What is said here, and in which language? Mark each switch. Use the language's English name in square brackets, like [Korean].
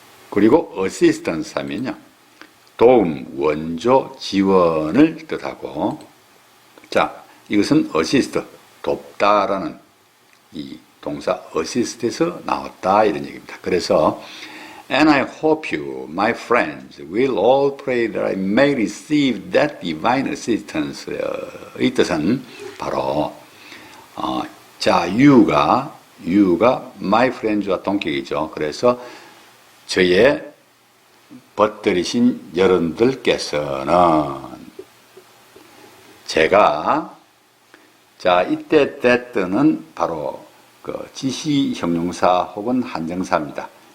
[Korean] 그리고 assistance 하면요, 도움, 원조, 지원을 뜻하고, 자, 이것은 assist, 돕다라는 이 동사 assist에서 나왔다, 이런 얘기입니다. 그래서 [English] And I hope you, my friends, will all pray that I may receive that divine assistance. [Korean] 이 뜻은 바로 자, you가 my friends와 동격이죠. 그래서 저의 벗들이신 여러분들께서는, 제가, 자, 이때 that는 바로 그 지시 형용사 혹은 한정사입니다.